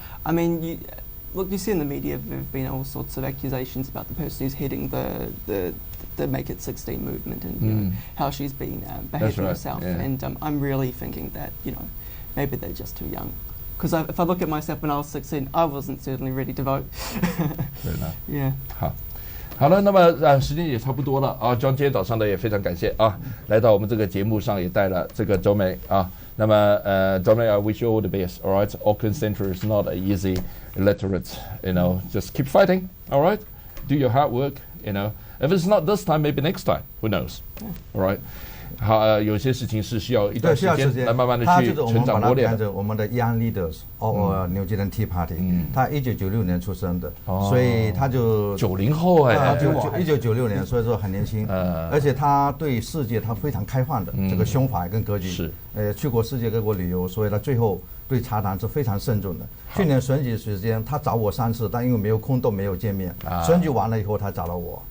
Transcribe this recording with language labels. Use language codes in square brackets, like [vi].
[en] I mean, you see in the media there have been all sorts of accusations about the person who's heading the Make It 16 movement, and you know, how she's been behaving herself. Yeah. And I'm really thinking that, you know, maybe they're just too young. Because if I look at myself when I was 16, I wasn't certainly ready to vote. Fair enough. Yeah. [zh] 好了，那么时间也差不多了啊。John 今天早上呢也非常感谢啊，来到我们这个节目上也带了这个周美啊。那么 [en] Dominic, I wish you all the best. All right, Auckland Central is not an easy electorate. You know, just keep fighting. All right, do your hard work. You know, if it's not this time, maybe next time. Who knows? All right. [zh] 好，有些事情是需要一段时间来慢慢的去成长磨练的。我们的 Young Leaders of New Zealand Tea Party，他1996年出生的，所以他就 90后哎，1996年，所以说很年轻，而且他对世界他非常开放的这个胸怀跟格局，是，去过世界各国旅游，所以他最后对茶党是非常慎重的。去年选举时间他找我3次，但因为没有空都没有见面，选举完了以后他找了我。